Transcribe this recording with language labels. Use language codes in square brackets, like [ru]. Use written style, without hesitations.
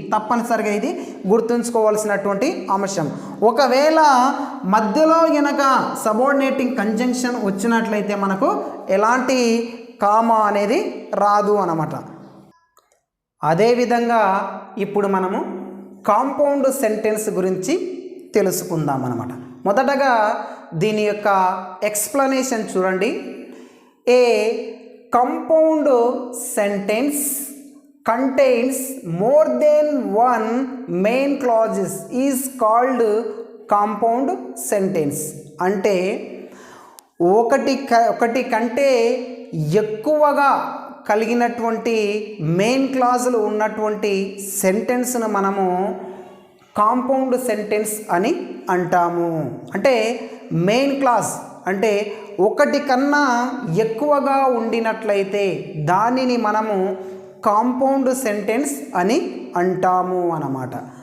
[te] తప్పనిసరిగా ఇది గుర్తుంచుకోవాల్సినటువంటి అంశం. ఒకవేళ మధ్యలో గనక సబార్డినేటింగ్ కంజంక్షన్ వచ్చినట్లయితే మనకు ఎలాంటి కామా అనేది రాదు అన్నమాట. అదేవిధంగా ఇప్పుడు మనము కాంపౌండ్ సెంటెన్స్ గురించి తెలుసుకుందాం అన్నమాట. మొదటగా దీని యొక్క ఎక్స్ప్లెనేషన్ చూడండి. [en] A compound sentence contains more than one main clauses is called compound sentence. [te] అంటే ఒకటి కంటే ఎక్కువగా కలిగినటువంటి మెయిన్ క్లాజులు ఉన్నటువంటి సెంటెన్స్ను మనము కాంపౌండ్ సెంటెన్స్ అని అంటాము. అంటే మెయిన్ క్లాజ్ అంటే ఒకటి కన్నా ఎక్కువగా ఉండినట్లయితే దానిని మనము కాంపౌండ్ సెంటెన్స్ అని అంటాము అన్నమాట.